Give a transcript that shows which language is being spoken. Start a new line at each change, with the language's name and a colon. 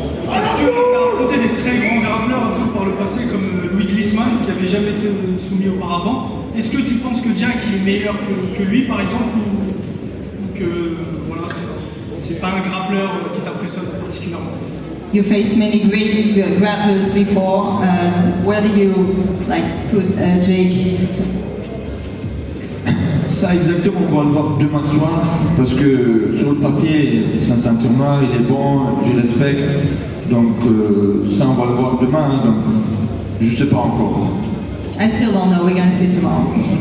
French: Est-ce que tu as affronté des très grands grappleurs un peu par le passé, comme Louis Gliessman, qui n'avait jamais été soumis auparavant? Est-ce que tu penses que Jack est meilleur que lui, par exemple, ou que voilà, c'est pas un grappleur qui t'impressionne particulièrement?
English: You faced many great grapplers before. Where do you put Jake?
French: Ça exactement, on va le voir demain soir, parce que sur le papier, c'est un ceinture noire, il est bon, je respecte, donc ça on va le voir demain, donc je sais pas encore.
English: I still don't know, we're going to see tomorrow.